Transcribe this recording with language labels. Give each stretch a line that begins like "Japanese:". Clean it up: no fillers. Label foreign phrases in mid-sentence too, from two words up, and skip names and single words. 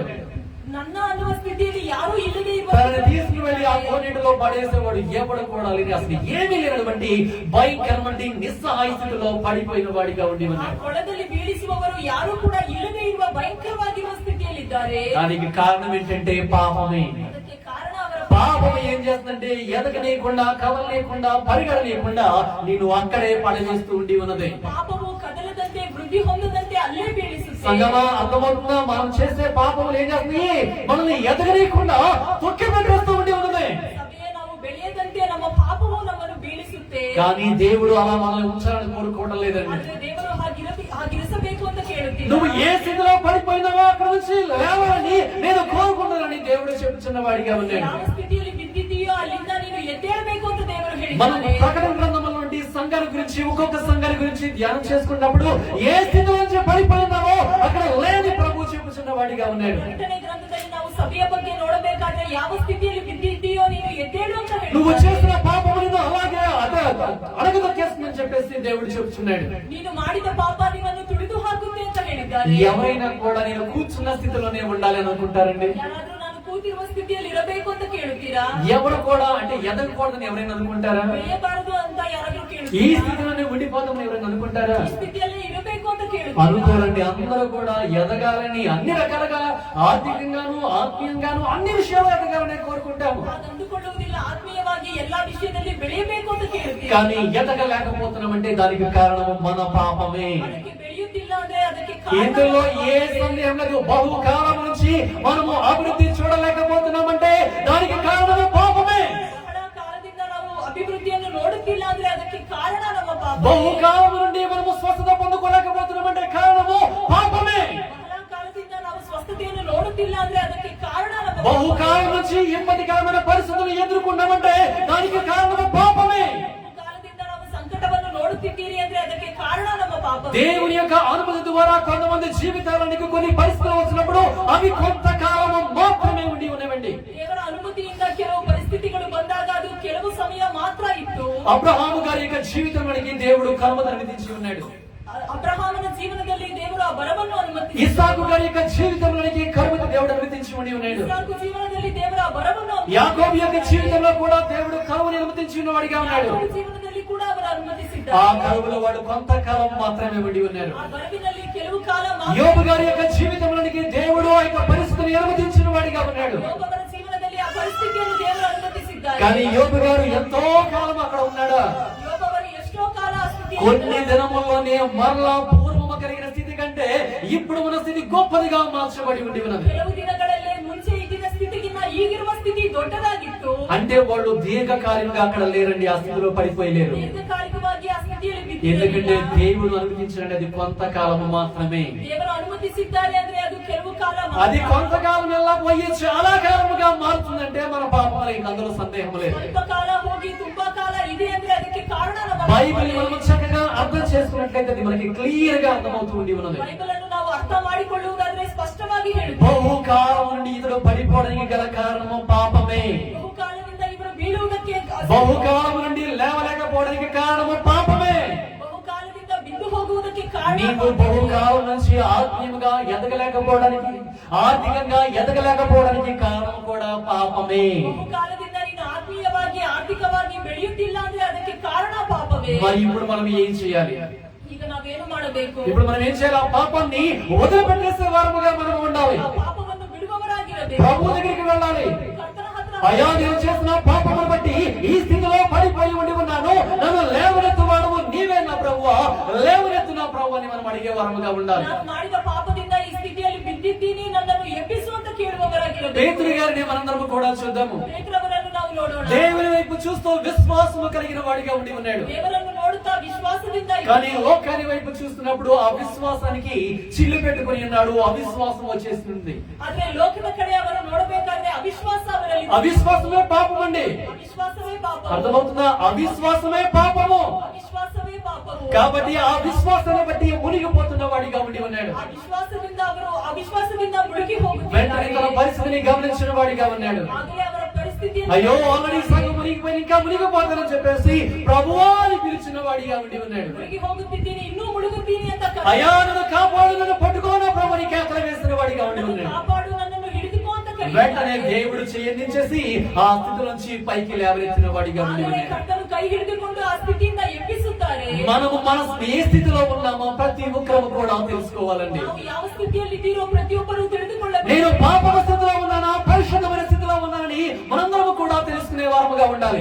Kannada: ನನ್ನ ಅನ್ನುವ ಸ್ಥಿತಿಯಲ್ಲಿ ಯಾರು ಇಲ್ಲದೆ ಇರುವ
Telugu: తనని తీసుకుని వెళ్ళి ఆ కోనేటిలో పడేసేవాడు ఎవడు కూడా లేని, అసలు ఏమీ లేనటువంటి భయంకరమైన నిస్సహాయ స్థితిలో పడిపోయిన వాడిగా ఉండి
Kannada: ಆ
Telugu: ఉన్నాడు.
Kannada: ಕೊಳದಲ್ಲಿ ಬೀಳಿಸುವವರು ಯಾರು ಕೂಡ ಇಲ್ಲದೆ ಇರುವ ಭಯಂಕರವಾಗಿರುವ ಸ್ಥಿತಿಯಲ್ಲಿದ್ದಾರೆ.
Telugu: దానికి కారణం ఏంటంటే పాపమే.
Kannada: ಅದಕ್ಕೆ ಕಾರಣ ಅವರ
Telugu: పాపం ఏం చేస్తుందంటే ఎదగనీయకుండా, కదలనీయకుండా, పరిగెడనీయకుండా నేను అక్కడే పడవేస్తూ ఉండి ఉన్నది.
Kannada: ಪಾಪವು ಕದಲದಂತೆ, ವೃದ್ಧಿ ಹೊಂದದಂತೆ ಅಲ್ಲೇ ಬೀಳಿಸುತ್ತೆ.
Telugu: సంగమా, అర్థమవుతుందా? మనం చేసే పాపములు ఏం చేస్తున్నాయి? మనల్ని ఎదగనీయకుండా తొక్కి పెట్టేస్తూ ఉండి ఉన్నది.
Kannada: ಸಭೆಯೇ ನಾವು ಬೆಳೆಯದಂತೆ ನಮ್ಮ ಪಾಪವು ನಮ್ಮನ್ನು ಬೀಳಿಸುತ್ತೆ.
Telugu: కానీ దేవుడు అలా మనల్ని ఉంచాలని కోరుకోవడం లేదండి.
Kannada: ಆದ್ರೆ ದೇವರು ಹಾಗಿರಿಸಬೇಕು ಅಂತ ಕೇಳುತ್ತೀವಿ.
Telugu: నువ్వు ఏ స్థితిలో పడిపోయినావో అక్కడ నుంచి లేవాలని నేను కోరుకుంటానని దేవుడు చెప్పుచున్న వాడిగా ఉన్నాడు.
Kannada: ಯಾವ ಸ್ಥಿತಿಯಲ್ಲಿ ಬಿದ್ದಿದ್ದೀಯೋ ಅಲ್ಲಿಂದ ನೀನು ಎದ್ದೇಳಬೇಕು ಅಂತ ದೇವರು
Telugu: మనం
Kannada: ಹೇಳಿದ್ದಾನೆ.
Telugu: ప్రకటన గ్రంథంలో నుండి సంఘాల గురించి, ఒక్కొక్క సంఘాల గురించి ధ్యానం చేసుకున్నప్పుడు ఏ స్థితి నుంచి పడిపోయినావో అక్కడ లేని ప్రభు చెప్పుచున్న వాడిగా ఉన్నాడు.
Kannada: ಪ್ರಕಟಣೆ ಗ್ರಂಥದಲ್ಲಿ ನಾವು ಸಭೆಯ ಬಗ್ಗೆ ನೋಡಬೇಕಾದ್ರೆ ಯಾವ ಸ್ಥಿತಿಯಲ್ಲಿ ಬಿದ್ದಿದ್ದೀಯೋ ನೀನು ಎದ್ದೇಳು ಅಂತ
Telugu: నువ్వు
Kannada: ಹೇಳಿದ್ದಾನೆ.
Telugu: చేసిన పాపము నిన్ను అలాగే అడగదొక్కేస్తుందని చెప్పేసి దేవుడు చెప్తున్నాడు.
Kannada: ನೀನು ಮಾಡಿದ ಪಾಪ ನಿನ್ನನ್ನು ತುಳಿದು ಹಾಕುತ್ತೆ ಅಂತ ಹೇಳಿದ್ದಾನೆ.
Telugu: ఎవరైనా కూడా నేను కూర్చున్న స్థితిలోనే ఉండాలి అని అనుకుంటారండి.
Kannada: ಯಾರಾದ್ರೂ ನಾನು ಕೂತಿರುವ ಸ್ಥಿತಿಯಲ್ಲಿ ಇರಬೇಕು ಅಂತ ಕೇಳುತ್ತೀರಾ?
Telugu: ఎవరు కూడా అంటే ఎదగకూడదని ఎవరైనా అనుకుంటారా?
Kannada: ಬೆಳೆಯಬಾರದು ಅಂತ ಯಾರಾದ್ರೂ
Telugu: ఈ
Kannada: ಕೇಳುತ್ತೀರಾ?
Telugu: స్థితిలోనే ఉండిపోతామని ఎవరైనా అనుకుంటారా?
Kannada: ಈ ಸ್ಥಿತಿಯಲ್ಲಿ ಇರಬೇಕು ಅಂತ ಕೇಳುತ್ತೀರಾ?
Telugu: అనుకోరండి. అందరూ కూడా ఎదగాలని, అన్ని రకాలుగా ఆర్థికంగాను, ఆత్మీయంగాను, అన్ని విషయాలు ఎదగాలని కోరుకుంటాము.
Kannada: ಹಾಗೆ ಅಂದುಕೊಳ್ಳುವುದಿಲ್ಲ. ಆತ್ಮೀಯವಾಗಿ ಎಲ್ಲಾ ವಿಷಯದಲ್ಲಿ ಬೆಳೆಯಬೇಕು ಅಂತ ಕೇಳುತ್ತೀರಾ?
Telugu: కానీ ఎదగలేకపోతున్నామంటే దానికి కారణం మన పాపమే.
Kannada: ಅದಕ್ಕೆ ಬೆಳೆಯುತ್ತಿಲ್ಲ ಅಂದ್ರೆ ಅದಕ್ಕೆ ಕಾರಣ
Telugu: ఇందులో ఏ సందేహం లేదు. బహుకాలం నుంచి మనము అభివృద్ధి చూడలేకపోతున్నామంటే దానికి కారణం పాపమే.
Kannada: ಬಹಳ ಕಾಲದಿಂದ ನಾವು ಅಭಿವೃದ್ಧಿಯನ್ನು ನೋಡುತ್ತಿಲ್ಲ ಅಂದ್ರೆ ಅದಕ್ಕೆ ಕಾರಣ ನಮ್ಮ ಪಾಪ.
Telugu: బహుకాలం నుండి మనము స్వస్థత పొందుకోలేకపోతున్నామంటే కారణము పాపమే.
Kannada: ಬಹಳ ಕಾಲದಿಂದ ನಾವು ಸ್ವಸ್ಥತೆಯನ್ನು ನೋಡುತ್ತಿಲ್ಲ ಅಂದ್ರೆ ಅದಕ್ಕೆ ಕಾರಣ ನಮ್ಮ ಪಾಪ.
Telugu: బహుకాలం నుంచి ఇబ్బందికరమైన పరిస్థితులు ఎదుర్కొన్నామంటే దానికి కారణము పాపమే.
Kannada: ಕಾಲದಿಂದ ನಾವು ಸಂಕಟವನ್ನು ನೋಡುತ್ತಿದ್ದೀರಿ ಅಂದ್ರೆ ಅದಕ್ಕೆ ಕಾರಣ ನಮ್ಮ ಪಾಪ.
Telugu: దేవుని యొక్క అనుమతి ద్వారా కొంతమంది జీవితాలకు కొన్ని పరిస్థితులు వచ్చినప్పుడు అవి కొంతకాలము మాత్రమే ఉండి ఉన్నవండి.
Kannada: ದೇವರ ಅನುಮತಿಯಿಂದ ಕೆಲವು ಪರಿಸ್ಥಿತಿಗಳು ಬಂದಾಗ ಅದು ಕೆಲವು ಸಮಯ ಮಾತ್ರ ಇತ್ತು.
Telugu: అబ్రహాము గారి యొక్క జీవితం మనకి దేవుడు కనుమరుగు విధించి ఉన్నాడు.
Kannada: ಅಬ್ರಹಾಮನ
Telugu: ఇస్సాకు గారి యొక్క జీవితంలోనికి కరువును దేవుడు అనుమతించి ఉండి ఉన్నాడు.
Kannada: ಇಸಾಕು ಜೀವನದಲ್ಲಿ ದೇವರ ವರವನ್ನು
Telugu: యాకోబు యొక్క జీవితంలో కూడా దేవుడు కరువుని అనుమతించి ఉన్నవాడిగా ఉన్నాడు.
Kannada: ಯಾಕೋಬ ಜೀವನದಲ್ಲಿ ಕೂಡ ಅವರು
Telugu: ఆ
Kannada: ಅನುಮತಿಸಿದ್ದಾರೆ.
Telugu: కరువులో వాడు కొంతకాలం మాత్రమే ఉండి ఉన్నారు.
Kannada: ಆ ಗಡುವಿನಲ್ಲಿ ಕೆಲವು ಕಾಲ
Telugu: యోబు గారి యొక్క జీవితంలోనికి దేవుడు ఆ యొక్క పరిస్థితిని అనుమతించిన వాడిగా ఉన్నాడు.
Kannada: ಯೋಬವರ ಜೀವನದಲ್ಲಿ ಆ ಪರಿಸ್ಥಿತಿಯನ್ನು ದೇವರು ಅನುಮತಿಸಿದ್ದಾರೆ.
Telugu: కానీ యోబు గారు ఎంతో కాలం అక్కడ ఉన్నాడు.
Kannada: ಯೋಬವರು ಎಷ್ಟೋ ಕಾಲ ಆ ಸ್ಥಿತಿಯಲ್ಲಿ
Telugu: కొన్ని దినముల్లోనే మరలా పూర్వము కలిగిన స్థితి కంటే ఇప్పుడు ఉన్న స్థితి గొప్పదిగా మార్చబడి ఉండి ఉన్నది.
Kannada: ಕೆಲವು ದಿನಗಳಲ್ಲೇ ಮುಂಚೆ ಇದ್ದಿದ್ದ ಸ್ಥಿತಿಗಿಂತ ಈಗಿರುವ ಸ್ಥಿತಿ ದೊಡ್ಡದಾಗಿತ್ತು.
Telugu: అంటే వాళ్ళు దీర్ఘకాలికంగా అక్కడ లేరండి, ఆ స్థితిలో పడిపోయలేరు.
Kannada: ದೀರ್ಘಕಾಲಿಕವಾಗಿ ಆ ಸ್ಥಿತಿಯಲ್ಲಿ
Telugu: ఎందుకంటే
Kannada: ಬಿದ್ದಿರಲಿಲ್ಲ.
Telugu: దేవుడు అనుమతించినది అది కొంతకాలం మాత్రమే.
Kannada: ದೇವರು ಅನುಮತಿಸಿದ್ದಾರೆ ಅಂದ್ರೆ ಅದು ಕೆಲವು ಕಾಲ
Telugu: అది
Kannada: ಮಾತ್ರ.
Telugu: కొంతకాలం ఎలా పోయి చాలా కాలముగా మారుతుందంటే మన పాపం ఇంక అందులో సందేహం లేదు.
Kannada: ಸ್ವಲ್ಪ ಕಾಲ ಹೋಗಿ ತುಂಬಾ ಕಾಲ ಇದೆ ಅಂದ್ರೆ ಅದಕ್ಕೆ ಕಾರಣ ನಮ್ಮ
Telugu: బైబిల్ మనం చక్కగా అర్థం చేసుకున్నట్లయితే అది మనకి క్లియర్ గా అర్థమవుతూ ఉండి ఉన్నది.
Kannada: ಬೈಬಲ್ ಅನ್ನು ನಾವು ಅರ್ಥ ಮಾಡಿಕೊಳ್ಳುವುದಾದ್ರೆ ಸ್ಪಷ್ಟವಾಗಿ ಹೇಳುತ್ತೆ.
Telugu: బహుకాలం నుండి ఇతడు పడిపోవడానికి గల కారణము పాపమే.
Kannada: ಬಹುಕಾಲದಿಂದ ಇವರು ಬೀಳುವುದಕ್ಕೆ
Telugu: బహుకాలం నుండి లేవలేకపోవడానికి కారణము పాపమే.
Kannada: ಬಹುಕಾಲದಿಂದ ಬಿದ್ದು ಹೋಗುವುದಕ್ಕೆ ಕಾರಣ
Telugu: నీకు బహుకాలం నుంచి ఆత్మీయంగా ఎదగలేకపోవడానికి, ఆర్థికంగా ఎదగలేకపోవడానికి కారణం కూడా పాపమే.
Kannada: ಬಹುಕಾಲದಿಂದ ನೀನು ಆತ್ಮೀಯವಾಗಿ ಆರ್ಥಿಕವಾಗಿ ಬೆಳೆಯುತ್ತಿಲ್ಲ ಅಂದ್ರೆ ಅದಕ್ಕೆ ಕಾರಣ ಪಾಪವೇ.
Telugu: మరి ఇప్పుడు మనం ఏం చేయాలి?
Kannada: ಈಗ ನಾವೇನು ಮಾಡಬೇಕು?
Telugu: ఇప్పుడు మనం ఏం చేయాలి? ఆ పాపాన్ని వదిలిపెట్టేసే వారముగా మనం ఉండాలి.
Kannada: ಆ ಪಾಪವನ್ನು ಬಿಡುವವರಾಗಿರಬೇಕು.
Telugu: ప్రభు దగ్గరికి వెళ్ళాలి.
Kannada: ಕರ್ತನ ಹತ್ರ
Telugu: అయ్యా, నేను చేసిన పాపమును బట్టి ఈ స్థితిలో పడిపోయి ఉండి ఉన్నాను, నన్ను లేవనెత్తువాడు నీవే నా ప్రభువా, లేవనెత్తు నా ప్రభు అని మనం అడిగే వారముగా ఉండాలి.
Kannada: ನಾನು ಮಾಡಿದ ಪಾಪದಿಂದ ಈ ಸ್ಥಿತಿಯಲ್ಲಿ ಬಿದ್ದಿದ್ದೀನಿ, ನನ್ನನ್ನು ಎಬ್ಬಿಸು ಅಂತ ಕೇಳುವವರಾಗಿರಬೇಕು.
Telugu: పేతురు గారిని మనందరం కూడా చూద్దాము.
Kannada: ಪೇತ್ರವರನ್ನು ನಾವು ನೋಡೋಣ.
Telugu: దేవుని వైపు చూస్తూ విశ్వాసము కలిగిన వాడిగా ఉండి ఉన్నాడు.
Kannada: ದೇವರನ್ನು ನೋಡುತ್ತಾ ವಿಶ್ವಾಸದಿಂದ
Telugu: కానీ లోకాని వైపు చూస్తున్నప్పుడు ఆ విశ్వాసానికి చిల్లు పెట్టుకుని ఉన్నాడు, అవిశ్వాసం వచ్చేస్తుంది.
Kannada: ಆದ್ರೆ ಲೋಕದ ಕಡೆ ಅವರು ನೋಡಬೇಕಾದ್ರೆ ಅವಿಶ್ವಾಸ ಅವರಲ್ಲಿ
Telugu: అవిశ్వాసమే పాపం అండి.
Kannada: ಅವಿಶ್ವಾಸವೇ ಪಾಪ.
Telugu: అర్థమవుతుందా? అవిశ్వాసమే పాపము.
Kannada: ಅವಿಶ್ವಾಸವೇ ಪಾಪವು.
Telugu: కాబట్టి ఆ విశ్వాసాన్ని బట్టి మునిగిపోతున్న వాడిగా ఉండి ఉన్నాడు.
Kannada: ಆ ವಿಶ್ವಾಸದಿಂದ ಅವರು ಅವಿಶ್ವಾಸದಿಂದ ಮುಳುಗಿ
Telugu: వెంటనే తన
Kannada: ಹೋಗುತ್ತಾರೆ.
Telugu: పరిస్థితిని గమనించిన వాడిగా ఉన్నాడు.
Kannada: ಆಗಲೇ ಅವರ ಪರಿಸ್ಥಿತಿಯನ್ನು
Telugu: అయ్యో, ఆల్రెడీ సగం మునిగిపోయి ఇంకా మునిగిపోతానని చెప్పేసి ప్రభువా అని పిలిచిన వాడిగా ఉండి ఉన్నాడు.
Kannada: ಮುಳುಗಿ ಹೋಗುತ್ತಿದ್ದೀನಿ, ಇನ್ನೂ ಮುಳುಗುತ್ತೀನಿ ಅಂತ
Telugu: అయ్యా, నన్ను కాపాడు, నన్ను పట్టుకోన ప్రభుని కేకలు వేసిన వాడిగా ఉండి ఉన్నాడు.
Kannada: ಕಾಪಾಡು, ನನ್ನನ್ನು ಹಿಡಿದುಕೋ ಅಂತ
Telugu: వెంటనే
Kannada: ಕರೆಯುತ್ತಾರೆ.
Telugu: దేవుడు చెయ్యించేసి ఆ స్థితి నుంచి పైకి లేవనెత్తిన వాడిగా ఉండి
Kannada: ಆಗಲೇ
Telugu: ఉన్నాడు.
Kannada: ಕರ್ತನು ಕೈ ಹಿಡಿದುಕೊಂಡು ಆ ಸ್ಥಿತಿಯಿಂದ ಎಬ್ಬಿಸುತ್ತಾರೆ.
Telugu: మనము మన ఏ స్థితిలో ఉన్నామో ప్రతి ఒక్కరము కూడా తెలుసుకోవాలండి.
Kannada: ನಾವು ಯಾವ ಸ್ಥಿತಿಯಲ್ಲಿದ್ದೀರೋ ಪ್ರತಿಯೊಬ್ಬರು ತಿಳಿದುಕೊಳ್ಳಬೇಕು.
Telugu: నేను పాపల స్థితిలో ఉన్నానా, పరిశుద్ధమైన స్థితిలో ఉన్నానని మనందరము కూడా తెలుసుకునే వారముగా ఉండాలి.